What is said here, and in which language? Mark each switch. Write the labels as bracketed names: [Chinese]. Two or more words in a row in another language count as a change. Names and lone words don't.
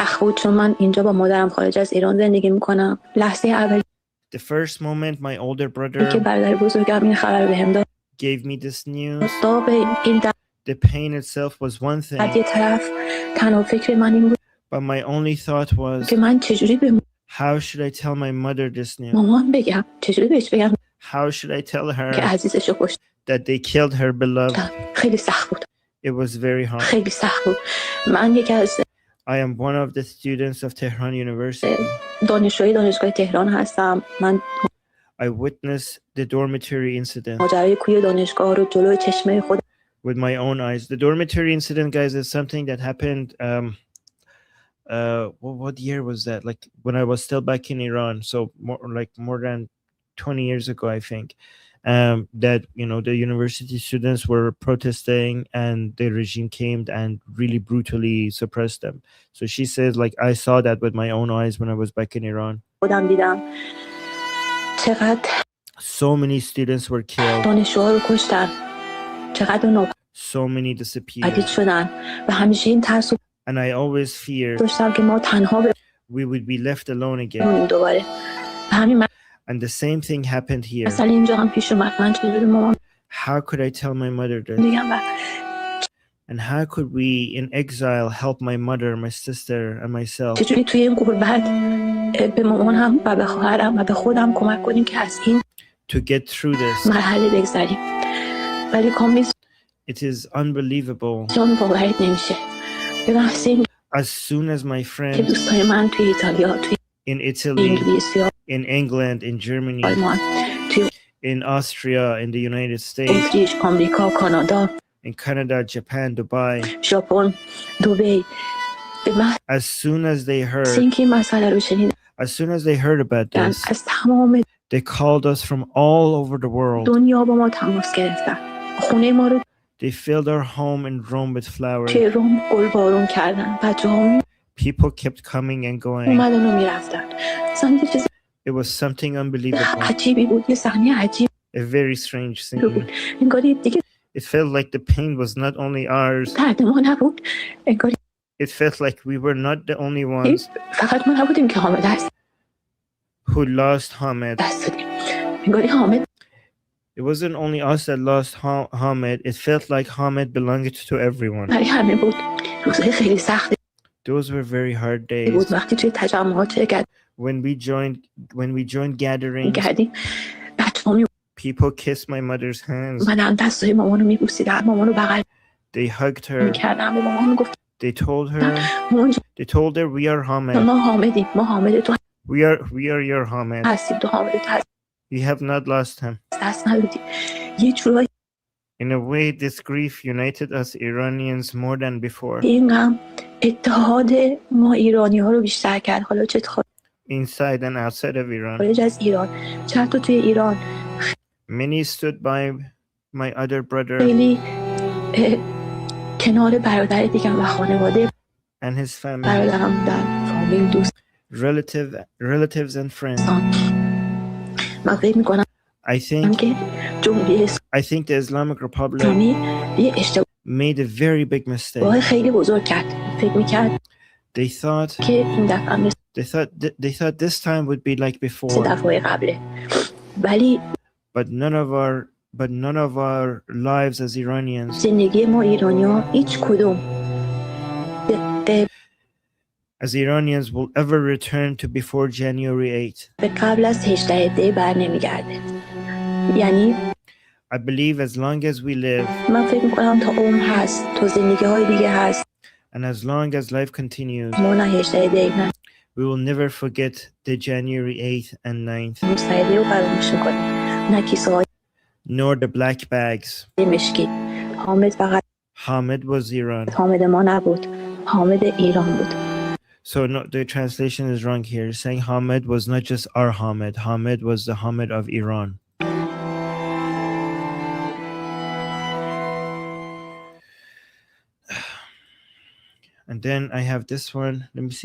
[English] The first moment my older brother gave me this news, the pain itself was one thing. But my only thought was, How should I tell my mother this news? [Persian] مامان بگم چجوری بهش بگم [English] How should I tell [Persian] که [English] her [Persian] عزیزشو کشتن. [English] that they killed her beloved? [Persian] خیلی سخت بود. [English] It was very hard. [Persian] خیلی سخت بود. من یکی از [English] I am one of the students of Tehran University. [Persian] دانشجوی دانشگاه تهران هستم. من [English] I witnessed the dormitory incident [Persian] ماجرای کوی دانشگاه رو جلوی چشمه خودم [English] with my own eyes. The dormitory incident, guys, is something that happened. What year was that? Like when I was still back in Iran, so more than 20 years ago, I think. That the university students were protesting, and the regime came and really brutally suppressed them. So she says, like, I saw that with my own eyes when I was back in Iran. [Persian] خودم دیدم چقدر [English] So many students were killed. [Persian] دانشجوها رو کشتن. چقدر [English] So many disappeared. [Persian] ناپدید شدن و همیشه این ترس رو [English] And I always feared [Persian] داشتم که ما تنها [English] we would be left alone again. [Persian] بمونیم دوباره. و همین [English] And the same thing happened here. [Persian] مسئله اینجا هم پیش اومد. من چجوری مامان [English] How could I tell my mother this? [Persian] میگم و [English] And how could we in exile help my mother, my sister, and myself [Persian] چجوری توی این غربت به مامانم و به خواهرم و به خودم کمک کنیم که از این [English] to get through this? [Persian] مرحله بگذریم. ولی کامل [English] It is unbelievable. [Persian] جان باورت نمیشه. به محض این [English] As soon as my [Persian] که [English] friends [Persian] دوستای من توی ایتالیا، توی [English] in Italy, [Persian] انگلیس یا [English] in England, in Germany, [Persian] آلمان، توی [English] in Austria, in the United States, [Persian] اتریش، آمریکا، کانادا، [English] in Canada, Japan, Dubai, [Persian] ژاپن، دبی، به محض [English] as soon as they heard, [Persian] اینکه این مسئله رو شنیدن [English] as soon as they heard about this, [Persian] از تمام [English] they called us from all over the world. [Persian] دنیا با ما تماس گرفتن. خونه ما رو [English] They filled our home in Rome with flowers. [Persian] توی روم گل بارون کردن. بچه‌ها [English] People kept coming and going. [Persian] اومدن و میرفتن. اصلا یه چیز [English] It was something unbelievable, [Persian] عجیبی بود. یه صحنه عجیب [English] a very strange [Persian] بود. [English] scene. [Persian] انگاری دیگه [English] It felt like the pain was not only ours, [Persian] درد ما نبود. انگاری [English] it felt like we were not the only ones [Persian] فقط ما نبودیم که حامد دست [English] who lost Hamid. [Persian] دادیم. انگاری حامد [English] It wasn't only us that lost Hamid, it felt like Hamid belonged to everyone. [Persian] برای همه بود. روزهای خیلی سختی [English] Those were very hard days. [Persian] بود. وقتی توی تجمعات شرکت [English] When we joined gatherings, [Persian] می‌کردیم، بچه‌ها [English] people kissed my mother's hands. [Persian] می‌اومدن دستای مامانو می‌بوسیدن، مامانو بغل [English] They hugged her. [Persian] می‌کردن، به مامان می‌گفتن [English] They told her [Persian] مامان [English] we are Hamid. [Persian] ما حامدیم، ما حامد تو [English] We are your Hamid. [Persian] هستیم، تو حامد تو هست. [English] You have not lost him. [Persian] دست ندادی. یه جورایی [English] In a way, this grief united us Iranians more than before. [Persian] این غم اتحاد ما ایرانی‌ها رو بیشتر کرد. حالا چه [English] Inside and outside of Iran. [Persian] خارج از ایران، چه حتی توی ایران. [English] Many stood by my other brother [Persian] خیلی کنار برادر دیگم و خانواده [English] and his family, [Persian] برادرم بودن، فامیل، دوستان. [English] relatives and friends. [Persian] من فکر می‌کنم [English] I think [Persian] که جمهوری [English] the Islamic Republic [Persian] اسلامی یه اشتباه [English] made a very big mistake. [Persian] خیلی بزرگ کرد. فکر می‌کرد [English] They thought [Persian] که این دفعه مثل [English] they thought this time would be like before. [Persian] دفعه قبله. ولی [English] But none of our lives as Iranians, [Persian] زندگی ما ایرانی‌ها هیچ کدوم [English] as Iranians, will ever return to before January 8th. [Persian] به قبل از 18 دی بر نمیگرده. یعنی [English] I believe as long as we live [Persian] من فکر می‌کنم تا عمر هست، تا زندگی‌های دیگه هست، [English] and as long as life continues, [Persian] ما نه 18 دی نه [English] we will never forget the January 8th and 9th, [Persian] مستعدی رو فراموش می‌کنیم. نه کیسه‌های [English] nor the black bags. [Persian] مشکی. حامد فقط [English] Hamid was Iran. [Persian] حامد ما نبود، حامد ایران بود. [English] So no, the translation is wrong here. Saying Hamid was not just our Hamid. Hamid was the Hamid of Iran. And then I have this one. Let me see.